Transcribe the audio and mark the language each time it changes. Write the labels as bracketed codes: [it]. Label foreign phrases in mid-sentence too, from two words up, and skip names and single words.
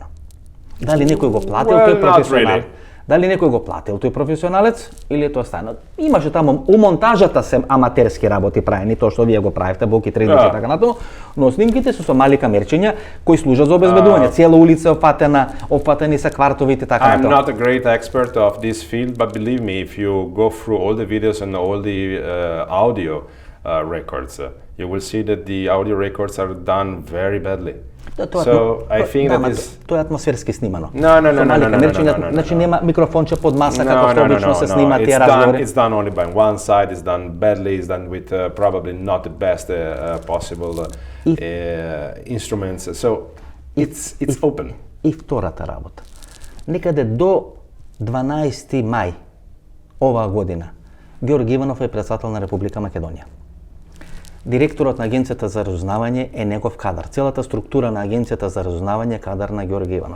[mk] Дали некој го платил тој професионалец? Дали некој го платил тој професионалец или е тоа стано? Имаше таму у монтажата се аматерски работи правени, тоа што вие го правите, боки 3 и така натаму, но снимките се со мали камерчиња кои служат за обезбедување. Цела улица опфатени се квартовите така натаму. [en] I'm not a great expert of this field, but believe me, if you go through all the videos and all the audio records, you will see that the audio records are done very badly. So I think that is... [mk] Тоа е атмосферски снимано. No. Значи нема микрофонче под маса како што обично се снима тие разговори. [en] It's done only by one side, it's done badly, it's done with probably not the best possible instruments. So it's open. [mk] И втората работа. Некаде до 12 мај оваа година Георги Иванов е председател на Република Македонија. Директорот на Агенцијата за разузнавање е негов кадар. Целата структура на Агенцијата за разузнавање е кадар на Георги Иванов.